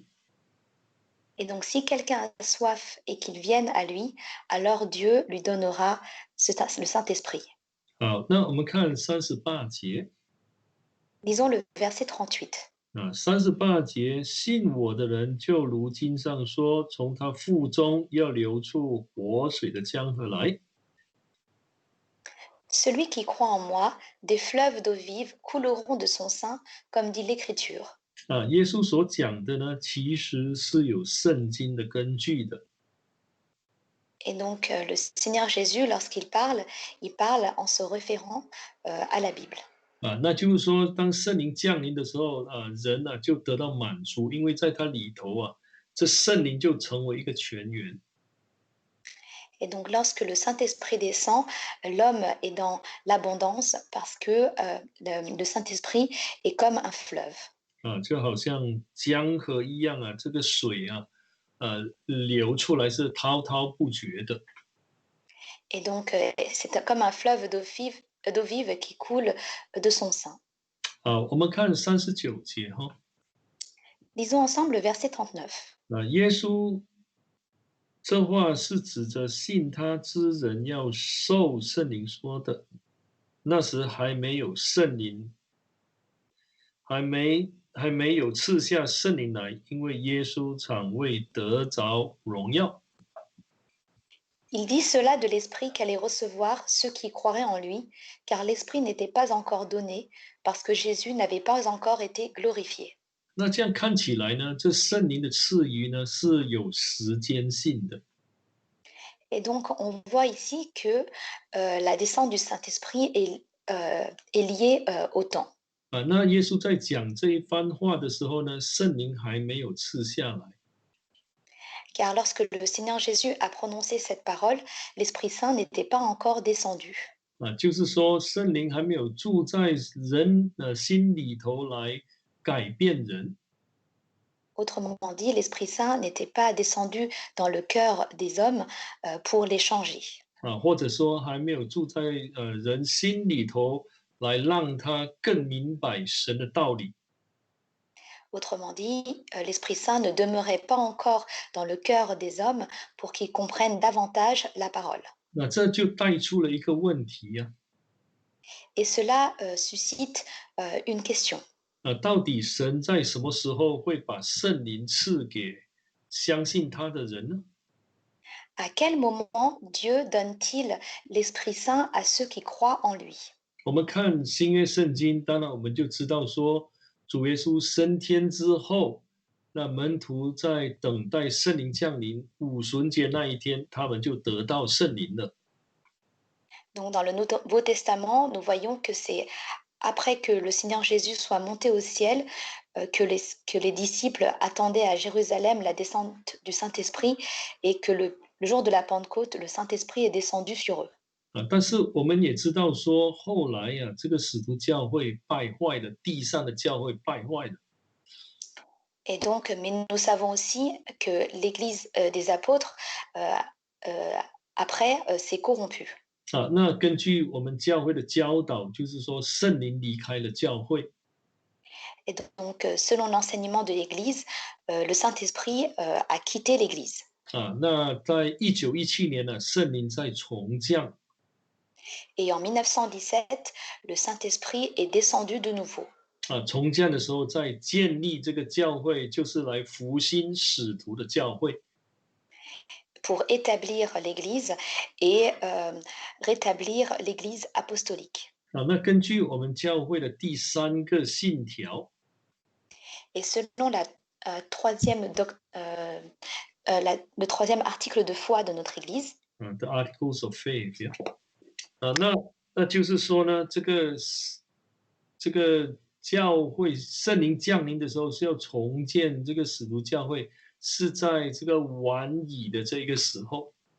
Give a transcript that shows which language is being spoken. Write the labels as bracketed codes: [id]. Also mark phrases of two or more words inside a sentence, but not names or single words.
[fr] Et donc, si quelqu'un a soif et qu'il vienne à lui, alors Dieu lui donnera le Saint-Esprit. [zh] 好，那我们看38节。 [fr] Lisons le verset 38. [zh] 38节，信我的人就如经上说，从他腹中要流出活水的江河来。 [fr] Celui qui croit en moi, des fleuves d'eau vive couleront de son sein, comme dit l'Écriture. [zh] 耶稣所讲的呢，其实是有圣经的根据的。 [fr] Et donc, le Seigneur Jésus, lorsqu'il parle, il parle en se référant à la Bible. [zh] 那就是说，当圣灵降临的时候，人就得到满足，因为在他里头这圣灵就成为一个泉源。 [fr] Et donc, lorsque le Saint-Esprit descend, l'homme est dans l'abondance parce que le Saint-Esprit est comme un fleuve. [zh] 就好像江河一样这个水流出来是滔滔不绝的。 [fr] Et donc, c'est comme un fleuve d'eau vive qui coule de son sein. [zh] 我们看39节 [fr] Lisons ensemble le verset 39. [zh] 耶稣这话是指着信他之人要受圣灵说的。那时还没有圣灵，还没有赐下圣灵来，因为耶稣尚未得着荣耀。 [fr] Il dit cela de l'Esprit qu'allait recevoir ceux qui croiraient en lui, car l'Esprit n'était pas encore donné, parce que Jésus n'avait pas encore été glorifié. [zh] 那这样看起来呢，这圣灵的赐予呢是有时间性的。 [fr] Et donc, on voit ici que la descente du Saint-Esprit est liée au temps. [zh] 那耶稣在讲这一番话的时候呢，圣灵还没有赐下来。 [fr] Car lorsque le Seigneur Jésus a prononcé cette parole, l'Esprit Saint n'était pas encore descendu. [zh] 就是说，圣灵还没有住在人的心里头来改变人。 [fr] Autrement dit, l'Esprit Saint n'était pas descendu dans le cœur des hommes pour les changer. [zh] 或者说还没有住在人心里头，来让他更明白神的道理。 [fr] Autrement dit, l'Esprit Saint ne demeurait pas encore dans le cœur des hommes pour qu'ils comprennent davantage la parole. [zh] 那这就带出了一个问题 [fr] Et cela suscite une question. [zh] 到底神在什么时候会把圣灵赐给相信他的人呢？ [fr] À quel moment Dieu donne-t-il l'Esprit Saint à ceux qui croient en lui? [zh] 我们看新约圣经，当然我们就知道说，主耶稣升天之后，那门徒在等待圣灵降临，五旬节那一天，他们就得到圣灵了。 [fr] Donc dans le Nouveau Testament, nous voyons que c'est après que le Seigneur Jésus soit monté au ciel que les disciples attendaient à Jérusalem la descente du Saint-Esprit et que le jour de la Pentecôte, le Saint-Esprit est descendu sur eux. [zh] 但是我们也知道说，后来这个使徒教会败坏了，地上的教会败坏了。 [fr] Et donc, mais nous savons aussi que l'Église des apôtres, euh, euh, après, s'est corrompue. 啊。 [zh] 那根据我们教会的教导，就是说圣灵离开了教会 [fr] Et donc, selon l'enseignement de l'Église, le Saint-Esprit a quitté l'Église. [zh] 啊。那在1917年呢，圣灵在重降 [fr] Et en 1917, le Saint-Esprit est descendu de nouveau [zh] 啊，重降的时候在建立这个教会，就是来复兴使徒的教会 [fr] pour établir l'Église et rétablir l'Église apostolique. 啊。 [zh] 那根据我们教会的第三个信条 [fr] Et selon la, troisième le troisième article de foi de notre Église, [en] The Articles of Faith 啊。 [zh] 那就是说呢，这个教会圣灵降临的时候是要重建这个使徒教会，是在这个晚已的这个时候